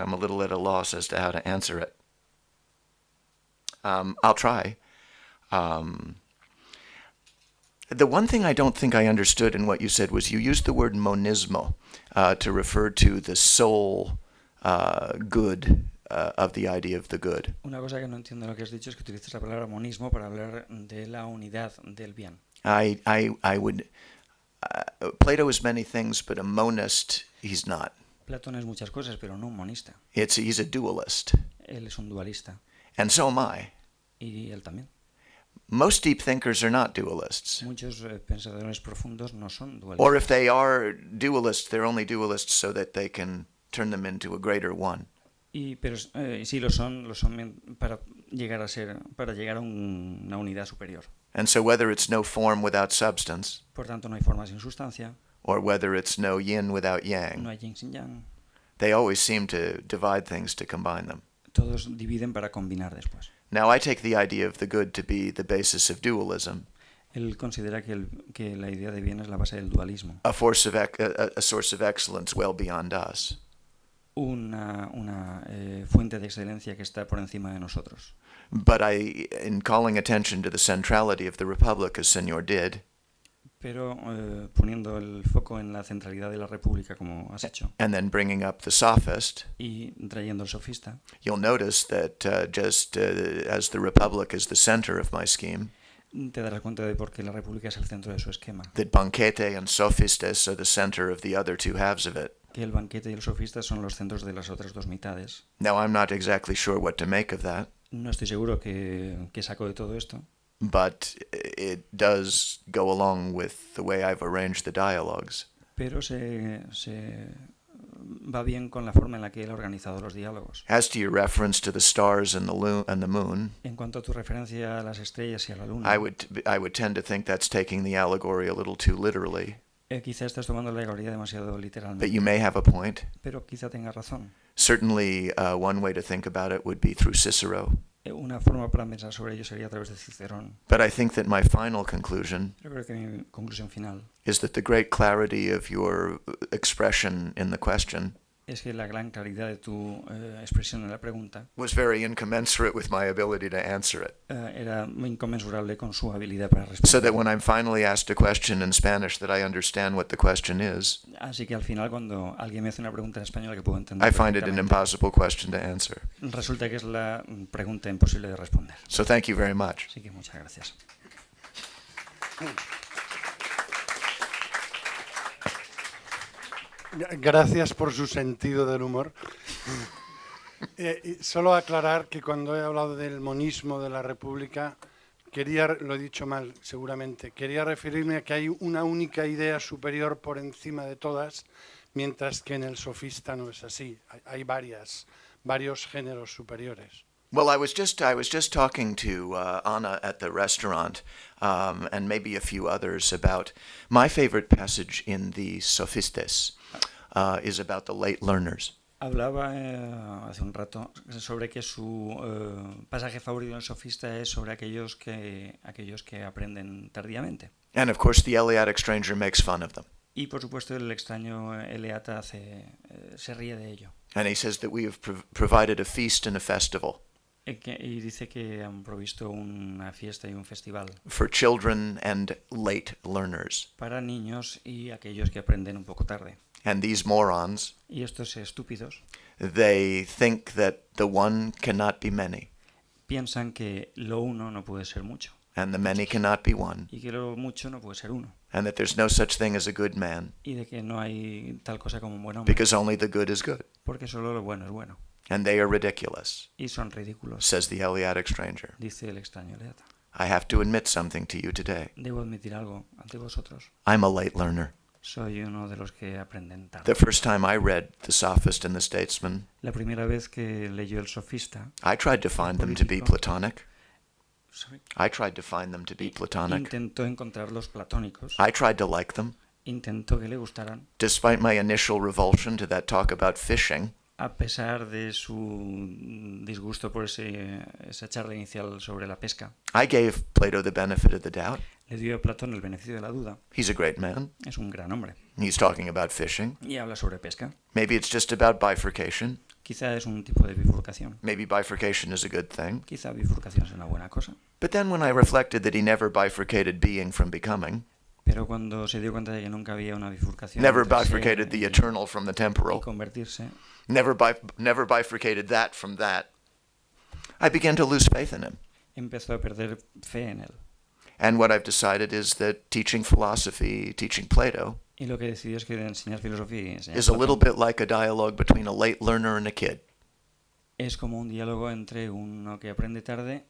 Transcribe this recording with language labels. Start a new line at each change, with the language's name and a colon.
English: I'm a little at a loss as to how to answer it. I'll try. The one thing I don't think I understood in what you said was you used the word monismo to refer to the sole good of the idea of the good.
Spanish: Una cosa que no entiendo de lo que has dicho es que utilizas la palabra monismo para hablar de la unidad del bien.
English: I would. Plato is many things, but a monist he's not.
Spanish: Platón es muchas cosas, pero no un monista.
English: He's a dualist,
Spanish: Él es un dualista.
English: and so am I.
Spanish: Y él también.
English: Most deep thinkers are not dualists.
Spanish: Muchos pensadores profundos no son dualistas.
English: Or if they are dualists, they're only dualists so that they can turn them into a greater one.
Spanish: Pero sí lo son para llegar a una unidad superior.
English: And so whether it's no form without substance,
Spanish: Por tanto, no hay forma sin sustancia,
English: or whether it's no yin without yang,
Spanish: no hay yin sin yang.
English: they always seem to divide things to combine them.
Spanish: Todos dividen para combinar después.
English: Now I take the idea of the good to be the basis of dualism,
Spanish: Él considera que la idea de bien es la base del dualismo.
English: a source of excellence well beyond us.
Spanish: Una fuente de excelencia que está por encima de nosotros.
English: But in calling attention to the centrality of the Republic, as Senor did,
Spanish: Pero poniendo el foco en la centralidad de la República, como has hecho,
English: and then bringing up the sophist,
Spanish: y trayendo el sofista,
English: you'll notice that as the Republic is the center of my scheme,
Spanish: te darás cuenta de por qué la República es el centro de su esquema.
English: that banquete and sophistes are the center of the other two halves of it.
Spanish: Que el banquete y el sofista son los centros de las otras dos mitades.
English: Now, I'm not exactly sure what to make of that,
Spanish: No estoy seguro que saco de todo esto,
English: but it does go along with the way I've arranged the dialogues.
Spanish: pero se va bien con la forma en la que él ha organizado los diálogos.
English: As to your reference to the stars and the moon,
Spanish: En cuanto a tu referencia a las estrellas y a la luna,
English: I would tend to think that's taking the allegory a little too literally,
Spanish: quizá estás tomando la alegoría demasiado
English: but
Spanish: literalmente,
English: you may have a point.
Spanish: pero quizá tengas razón.
English: Certainly, one way to think about it would be through Cicero.
Spanish: Una forma para pensar sobre ello sería a través de Cicerón.
English: But I think that my final conclusion
Spanish: Yo creo que mi conclusión final
English: is that the great clarity of your expression in the question
Spanish: es que la gran claridad de tu expresión en la pregunta
English: was very incommensurate with my ability to answer it.
Spanish: Era muy inconmensurable con su habilidad para responder.
English: So that when I'm finally asked a question in Spanish that I understand what the question is,
Spanish: Así que al final, cuando alguien me hace una pregunta en español que puedo entender
English: I find it an
Spanish: perfectamente,
English: impossible question to answer.
Spanish: resulta que es la pregunta imposible de responder.
English: So thank you very much.
Spanish: Así que muchas gracias. Gracias por su sentido del humor. Y solo aclarar que cuando he hablado del monismo de la República, lo he dicho mal seguramente, quería referirme a que hay una única idea superior por encima de todas, mientras que en el sofista no es así. Hay varios géneros superiores.
English: Well, I was just talking to Anna at the restaurant, and maybe a few others about my favorite passage in the Sophistes is about the late learners.
Spanish: Hablaba hace un rato sobre que su pasaje favorito en el sofista es sobre aquellos que aprenden tardíamente.
English: And of course, the Eleatic stranger makes fun of them.
Spanish: Y por supuesto el extraño eleata se ríe de ello.
English: And he says that we have provided a feast and a festival
Spanish: Y dice que han provisto una fiesta y un festival
English: for children and late learners.
Spanish: para niños y aquellos que aprenden un poco tarde.
English: And these morons,
Spanish: Y estos estúpidos
English: they think that the one cannot be many,
Spanish: piensan que lo uno no puede ser mucho
English: and the many cannot be one,
Spanish: y que lo mucho no puede ser uno
English: and that there's no such thing as a good man,
Spanish: y de que no hay tal cosa como un buen hombre
English: because only the good is good.
Spanish: porque solo lo bueno es bueno.
English: And they are ridiculous,
Spanish: Y son ridículos,
English: says the Eleatic stranger.
Spanish: dice el extraño eleata.
English: I have to admit something to you today.
Spanish: Debo admitir algo ante vosotros.
English: I'm a late learner.
Spanish: Soy uno de los que aprenden tarde.
English: The first time I read The Sophist and the Statesman,
Spanish: La primera vez que leyó el sofista,
English: I tried to find them to be platonic. I tried to find them to be platonic.
Spanish: intentó encontrarlos platónicos,
English: I tried to like them.
Spanish: intentó que le gustaran,
English: Despite my initial revulsion to that talk about fishing,
Spanish: a pesar de su disgusto por esa charla inicial sobre la pesca.
English: I gave Plato the benefit of the doubt.
Spanish: Le dio a Platón el beneficio de la duda.
English: He's a great man.
Spanish: Es un gran hombre.
English: He's talking about fishing.
Spanish: Y habla sobre pesca.
English: Maybe it's just about bifurcation.
Spanish: Quizá es un tipo de bifurcación.
English: Maybe bifurcation is a good thing.
Spanish: Quizá bifurcación es una buena cosa.
English: But then when I reflected that he never bifurcated being from becoming,
Spanish: Pero cuando se dio cuenta de que nunca había una bifurcación
English: never
Spanish: entre ser
English: bifurcated the
Spanish: y
English: eternal from the temporal,
Spanish: convertirse,
English: never bifurcated that from that, I began to lose faith in him.
Spanish: empezó a perder fe en él.
English: And what I've decided is that teaching philosophy, teaching Plato,
Spanish: Y lo que decidió es que enseñar filosofía y enseñar
English: is a little
Spanish: Platón
English: bit like a dialogue between a late learner and a kid.
Spanish: es como un diálogo entre uno que aprende tarde